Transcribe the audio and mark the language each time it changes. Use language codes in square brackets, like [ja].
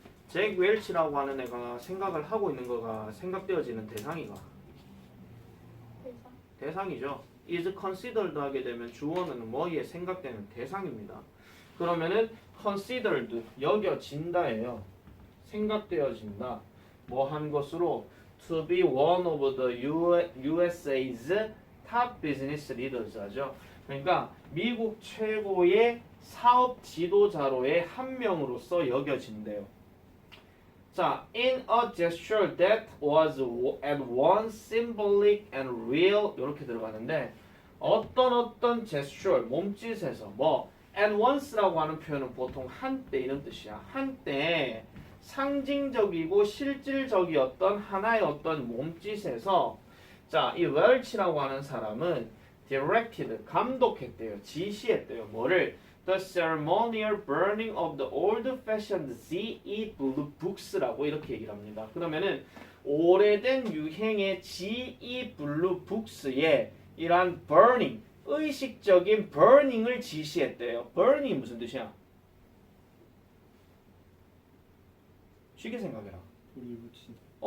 [ko] 잭 웰치라고 하는 애가 생각을 하고 있는 거가 생각되어지는 대상이가 대상. 대상이죠. [en] is considered [ko] 하게 되면 주어는 뭐에 생각되는 대상입니다. 그러면은 considered 여겨진다예요. 생각되어진다. 뭐 한 것으로 [en] to be one of the USA's top business leaders [ko] 하죠. 그러니까 미국 최고의 사업 지도자로의 한 명으로서 여겨진대요. 자, [en] in a gesture that was at once symbolic and real [ko] 이렇게 들어가는데 어떤 gesture 몸짓에서 뭐 [en] at once [ko] 라고 하는 표현은 보통 한때 이런 뜻이야. 한때 상징적이고 실질적이었던 하나의 어떤 몸짓에서 자, 이 웰치라고 하는 사람은 directed 감독했대요. 지시했대요. 뭐를? [en] The ceremonial burning of the old-fashioned GE blue books라고 [ko] 이렇게 얘기를 합니다. 그러면은 오래된 유행의 GE blue books의 이러한 burning, 의식적인 burning을 지시했대요. burning이 무슨 뜻이야? 쉽게 생각해라. 불이 붙이다.